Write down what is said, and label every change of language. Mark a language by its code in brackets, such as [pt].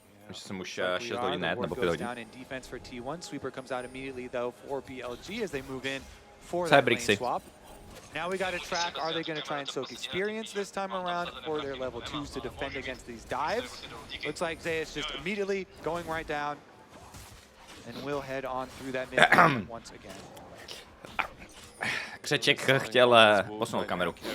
[cs] Už jsem už 6 hodin net, nebo 5 hodin. [en] Sweeper comes out immediately though for BLG as they move in for that lane swap. Now we got to track, are they going to try and soak experience this time around for their level 2s to defend against these dives? Looks like Zeus just immediately going right down. And we'll head on through that mid once again. K [cs] Křeček chtěl posunout kameru.